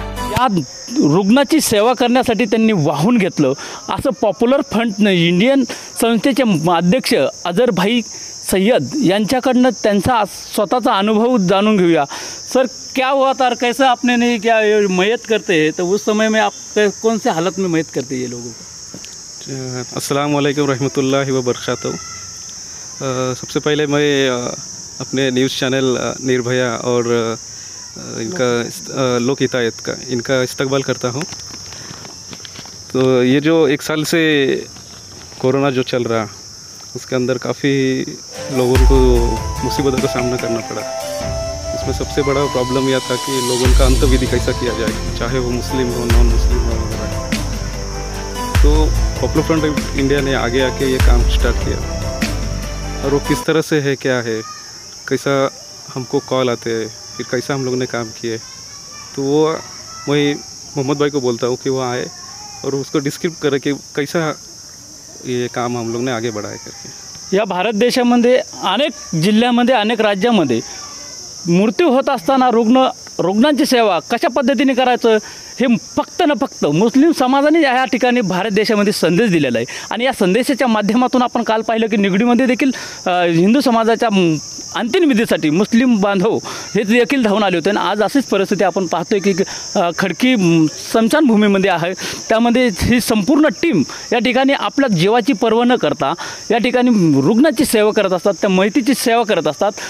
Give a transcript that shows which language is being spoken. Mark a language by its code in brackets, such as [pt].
[mr] या रुग्णाची सेवा करण्यासाठी त्यांनी वाहून घेतलं असं पॉप्युलर फ्रंट इंडियन संस्थेचे अध्यक्ष अजहरभाई सैयद यांच्याकडनं त्यांचा स्वतःचा अनुभव जाणून घेऊया। [hi] सर, क्या हुआ था और कैसा आपने नहीं क्या मयत करते हैं, तो उस समय में आप कौन से हालत में मयत करते ये लोगों को? [ar] अस्सलाम वालेकुम रहमतुल्लाहि व बरकातहू। [hi] सबसे पहले मैं अपने न्यूज़ चैनल निर्भया और इनका लोक हितायत का इनका इस्तकबाल करता हूँ। तो ये जो 1 साल से कोरोना जो चल रहा उसके अंदर काफ़ी लोगों को मुसीबतों का सामना करना पड़ा। इसमें सबसे बड़ा प्रॉब्लम यह था कि लोगों का अंतविधि कैसा किया जाए, चाहे वो मुस्लिम हो नॉन मुस्लिम हो वगैरह। तो पॉपुलर फ्रंट ऑफ इंडिया ने आगे आके ये काम स्टार्ट किया और वो किस तरह से है, क्या है, कैसा हमको कॉल आते हैं, फिर कैसा हम लोग ने काम किए। तो वो मैं मोहम्मद भाई को बोलता हूँ कि वो आए और उसको डिस्क्रिप्ट करे कि कैसा ये काम हम लोग ने आगे बढ़ाया करके। [mr] या भारत देशामध्ये अनेक जिल्ह्यामध्ये अनेक राज्यामध्ये मृत्यू होत असताना रुग्णांची सेवा कशा पद्धतीने करायचं हे फक्त न फक्त मुस्लिम समाजाने या ठिकाणी भारत देशामध्ये संदेश दिलेला आहे। आणि या संदेशाच्या माध्यमातून आपण काल पाहिलं की निगडीमध्ये देखील हिंदू समाजाच्या अंतिम विधीसाठी मुस्लिम बांधव हे देखील धावून आले होते। आणि आज अशीच परिस्थिती आपण पाहतोय की खडकी स्मशानभूमीमध्ये आहे, त्यामध्ये ही संपूर्ण टीम या ठिकाणी आपल्या जीवाची पर्वा न करता या ठिकाणी रुग्णाची सेवा करत असतात, त्या मयतीची सेवा करत असतात।